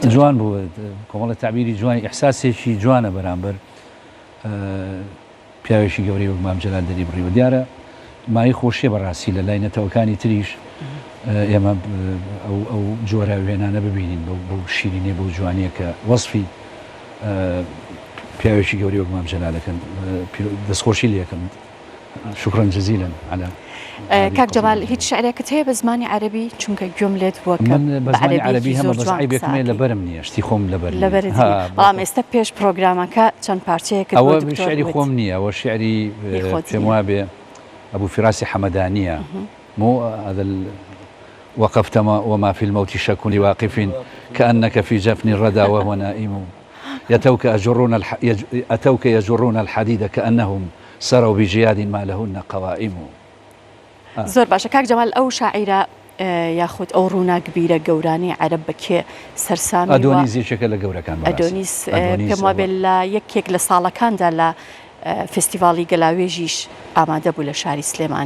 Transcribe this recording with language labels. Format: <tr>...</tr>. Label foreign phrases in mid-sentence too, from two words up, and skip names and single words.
<ckb>جوان بوو کۆمەڵە تعبیری جوانی ئیحساسێکی جوانە بەرامبەر پیاوێکی گەورەی وەک مام جەلال دەری بڕیوە. دیارە مای خۆشیە بەڕاستی لە لای نەتەوەکانی تریش ئێمە ئەو جۆرە وێنانە ببینین بەو شیرینێ بەو جوانیە کە وەصفی پیاوێکی گەورەی وەک مام جەلال دەکەن دەستخۆشی لێ یەکەم.</ckb> <ar>شكرا جزيلا على</ar> <ckb>كاك جمال هیچ شعرێکت هەیە بە زمانی عەربی چونکە گوێم لێت وەکە من بە زمانی عەربی هەمە بەزعی بێکمێ لەبەرم نییە شتی خۆم لەبەر بەڵام ئێستا پێش پرۆگرامەکە چەند پارچەیەکت ئەوە شعری خۆم نییە ئەوە شعری پێم وا بێ</ckb> <ar>أبو فراس حمدانية مو هذا وقفت وما في الموت شك لواقف كأنك في جفن الردى وهو نائم أتوك يجرون الحديد كأنهم سروا بجياد ما لهن قوائم.</ar> <ckb>زۆر باشە کاک جەمال ئەو شاعیرە یاخود ئەو ڕووناکبیرە گەورانی عەرب بەکێ سەرسامی ئەدۆنیس یەکێکە لە گەورەکان ئەدۆنیس پێم وابێ لە یەکێک لە ساڵەکاندا لە فستیڤاڵی گەلاوێژیش ئامادە بوو لە شاری سلێمانی.</ckb>